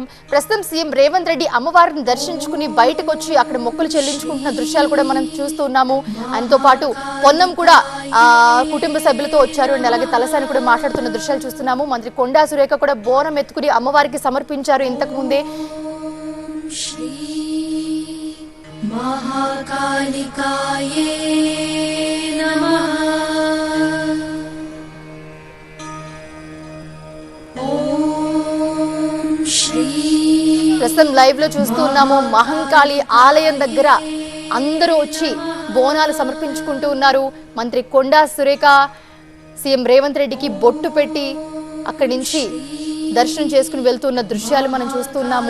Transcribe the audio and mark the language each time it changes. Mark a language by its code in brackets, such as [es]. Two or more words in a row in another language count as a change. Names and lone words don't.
[te] ప్రస్తుతం సీఎం రేవంత్ రెడ్డి అమ్మవారిని దర్శించుకుని బయటకు వచ్చి అక్కడ మొక్కులు చెల్లించుకుంటున్న దృశ్యాలు కూడా మనం చూస్తున్నాము. ఆయనతో పాటు పొన్నం కూడా కుటుంబ సభ్యులతో వచ్చారు అండ్ అలాగే తలసాని కూడా మాట్లాడుతున్న దృశ్యాలు చూస్తున్నాము. మంత్రి కొండా సురేఖ కూడా బోనం ఎత్తుకుని అమ్మవారికి సమర్పించారు. ఇంతకు ముందే [sa] श्री महाकालिकाये नमः। ఓం శ్రీ [te] ప్రస్తుతం లైవ్ లో చూస్తున్నాము. మహంకాళి ఆలయం దగ్గర అందరూ వచ్చి బోనాలు సమర్పించుకుంటూ ఉన్నారు. మంత్రి కొండా సురేఖ సీఎం రేవంత్ రెడ్డికి బొట్టు పెట్టి అక్కడి నుంచి దర్శనం చేసుకుని వెళ్తున్న దృశ్యాలు మనం చూస్తున్నాము.